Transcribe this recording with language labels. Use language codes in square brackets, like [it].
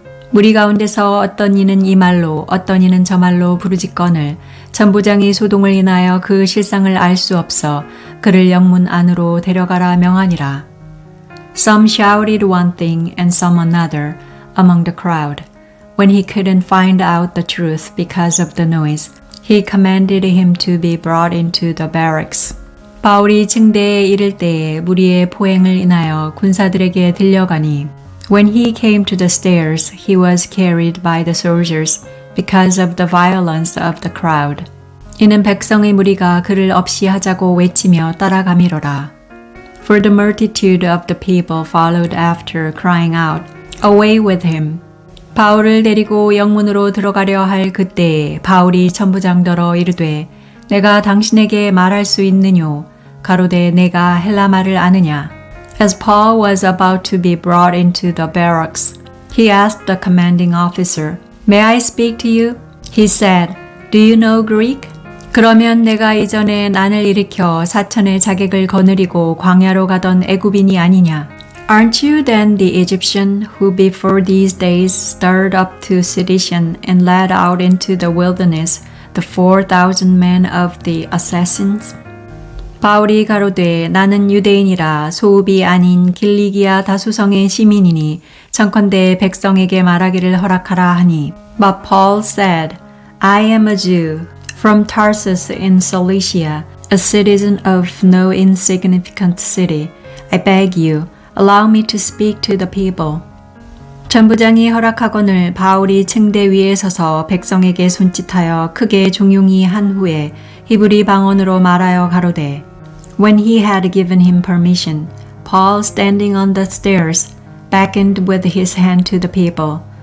[ko] 무리 가운데서 어떤 이는 이 말로 어떤 이는 저 말로 부르짖거늘 천부장이 소동을 인하여 그 실상을 알 수 없어 그를 영문 안으로 데려가라 명하니라. [en] Some shouted one thing and some another among the crowd. When he couldn't find out the truth because of the noise, he commanded him to be brought into the barracks. [ko] 바울이 층대에 이를 때에 무리의 포행을 인하여 군사들에게 들려가니 [en] When he came to the stairs, he was carried by the soldiers because of the violence of the crowd. [ko] 이는 백성의 무리가 그를 없이 하자고 외치며 따라가미로라. [en] For the multitude of the people followed after, crying out, Away with him! [ko] 바울을 데리고 영문으로 들어가려 할 그때에 바울이 천부장더러 이르되 내가 당신에게 말할 수 있느뇨 가로되 내가 헬라 말을 아느냐. [en] As Paul was about to be brought into the barracks, he asked the commanding officer, May I speak to you? He said, Do you know Greek? [ko] 그러면 내가 이전에 난을 일으켜 사천의 자객을 거느리고 광야로 가던 애굽인이 아니냐? [en] Aren't you then the Egyptian who before these days stirred up to sedition and led out into the wilderness the 4,000 men of the assassins? [ko] 바울이 가로되 나는 유대인이라 소읍이 아닌 길리기아 다수성의 시민이니 청컨대 백성에게 말하기를 허락하라 하니. [en] But Paul said, I am a Jew from Tarsus in Cilicia, a citizen of no insignificant city. I beg you, allow me to speak to the people. [ko] 천부장이 허락하거늘 바울이 층대 위에 서서 백성에게 손짓하여 크게 종용이 한 후에 히브리 방언으로 말하여 가로되 [en] When he had given him permission, Paul standing on the stairs beckoned with his hand to the people.